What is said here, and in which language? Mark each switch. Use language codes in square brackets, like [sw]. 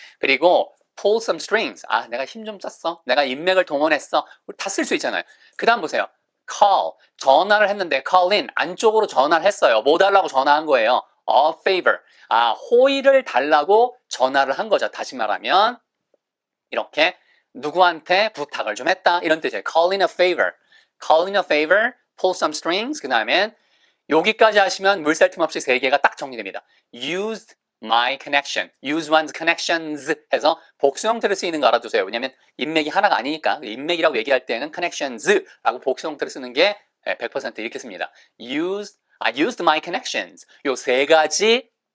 [ko] 그리고 [en] pull some strings, [ko] 내가 힘 좀 썼어. 내가 인맥을 동원했어. 다 쓸 수 있잖아요. 그 다음 보세요. call, 전화를 했는데 call in, 안쪽으로 전화를 했어요. 뭐 달라고 전화한 거예요? [en] A favor, [ko] 호의를 달라고 전화를 한 거죠. 다시 말하면 이렇게 누구한테 부탁을 좀 했다 이런 뜻이에요. [en] Call in a favor, call in a favor, pull some strings. [ko] 그 다음엔 여기까지 하시면 물살 틈 없이 3개가 딱 정리됩니다. [en] Used my connection, use one's connections [ko] 해서 복수 형태로 쓰이는 거 알아두세요. 왜냐하면 인맥이 하나가 아니니까 인맥이라고 얘기할 때는 connections라고 복수 형태로 쓰는 게 100% 이렇게 씁니다. [en] I used my connections. [ko] 요 3가지.